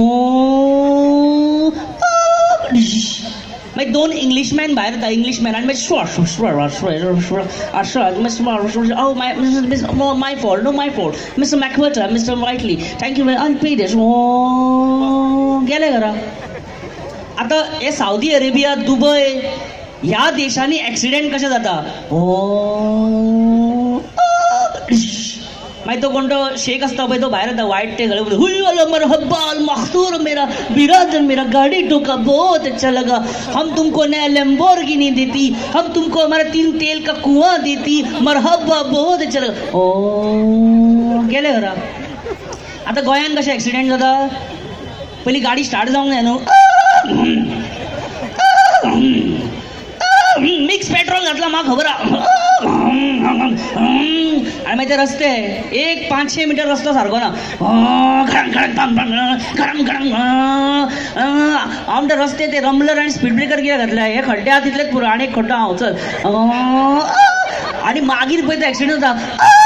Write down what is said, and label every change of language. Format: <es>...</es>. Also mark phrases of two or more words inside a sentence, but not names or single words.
<kok>मागीर 2 इंग्लिशमॅन भायर येता इंग्लिशमॅन आनी</kok> <en>my fault no my fault Mister McWhirter Mister Whitely thank you I pay this</en> <kok>गेले घरा आतां हे साऊदी अरेबिया दुबय ह्या देशांनी एक्सिडेंट कशें जाता मागीर तो कोण तो शेख आसता पळय तो भायर येता वायट ते गळे हुई</kok> <ar>مرحبا المختور</ar> <hi>मेरा बिरादर मेरा गाड़ी ठोका बहुत अच्छा लगा हम तुमको नया लैम्बोर्गिनी देती हम तुमको हमारा 3 तेल का कुआं देती मरहबा बहुत अच्छा लगा</hi> <kok>गेले घरा आतां गोंयान कशें एक्सिडेंट जाता पयली गाडी स्टार्ट जावंक जाय न्हू मिक्स पेट्रोल घातला म्हाका खबर आनी मागीर ते रस्ते एक 500 मीटर रस्तो सारको ना हांव ते रस्ते ते रमलर आनी स्पीड ब्रेकर कित्याक घातले हे खड्डे आहा तितलेच पुरो आनी एक खड्डो हांव चल आनी मागीर पळय तो एक्सिडेंट जाता</kok>